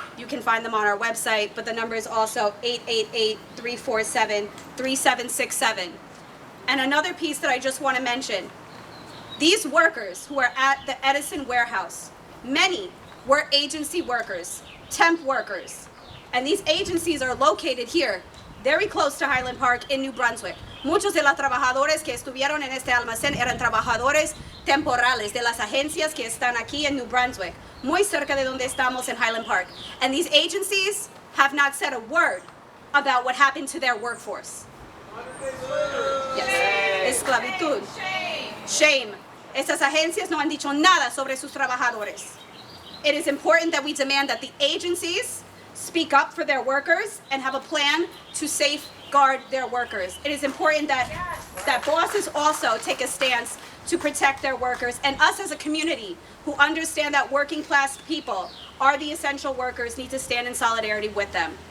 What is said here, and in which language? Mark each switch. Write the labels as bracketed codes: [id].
[en] You can find them on our website, but the number is also 888-347-3767. And another piece that I just want to mention, these workers who are at the Edison warehouse, many were agency workers, temp workers. And these agencies are located here, very close to Highland Park in New Brunswick. [es] Muchos de los trabajadores que estuvieron en este almacén eran trabajadores temporales de las agencias que están aquí en New Brunswick, muy cerca de donde estamos in Highland Park. [en] And these agencies have not said a word about what happened to their workforce. Yes. Esclavitud. Shame. [es] Estas agencias no han dicho nada sobre sus trabajadores. [en] It is important that we demand that the agencies speak up for their workers and have a plan to safeguard their workers. It is important that bosses also take a stance to protect their workers, and us as a community who understand that working class people are the essential workers need to stand in solidarity with them.